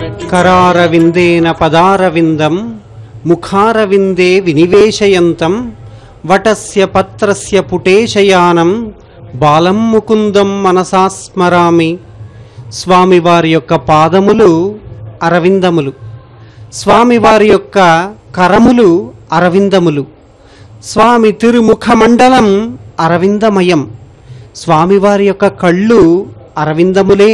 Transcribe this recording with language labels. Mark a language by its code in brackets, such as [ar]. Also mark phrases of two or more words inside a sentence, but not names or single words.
[sa] करारविंदेन पदारविंदं मुखारविंदे विनिवेशयन्तं वटस्य पत्रस्य पुटेशयानं बालं मुकुंदं मनसा स्मरामि। [te] స్వామి వారి యొక్క పాదములు అరవిందములు, స్వామి వారి యొక్క కరములు అరవిందములు, స్వామి తిరుముఖ మండలం అరవిందమయం, స్వామి వారి యొక్క కళ్ళు అరవిందములే.